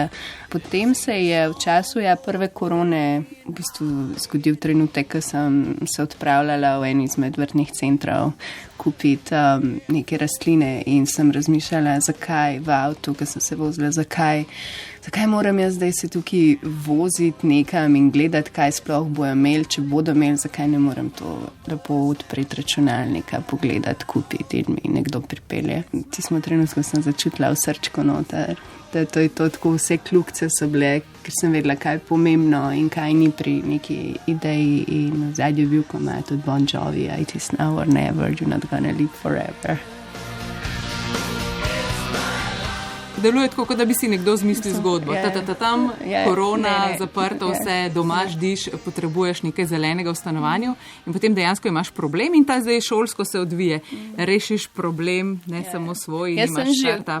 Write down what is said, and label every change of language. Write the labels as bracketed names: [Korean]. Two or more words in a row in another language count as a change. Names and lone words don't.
[Slovenian] Potem se je v času prve korone v bistvu zgodil trenutek, ko sem se odpravljala v en izmed vrtnih centrov kupiti neke rastline in sem razmišljala, zakaj v avtu, ko sem se vozila, zakaj moram jaz zdaj se tukaj voziti nekam in gledati, kaj sploh bojo imeli, če bodo imeli, zakaj ne moram to lepo odpreti računalnika, pogledati, kupiti in mi nekdo pripelje. Tismo trenutku sem začutila v srčku noter, da to je to, tako vse kljukce so bile, ker sem vedela, kaj je pomembno in kaj ni pri neki ideji in v zadnji bil komad od Bon Jovi, [English] it is now or never, you're not gonna live forever. [Slovenian] Deluje tako, kot da bi si nekdo zmislil zgodbo. Tam, korona, zaprto vse, doma ždiš, potrebuješ nekaj zelenega v stanovanju in potem dejansko imaš problem in ta zdaj šolsko se odvije. Rešiš problem, ne samo svoj, imaš startup.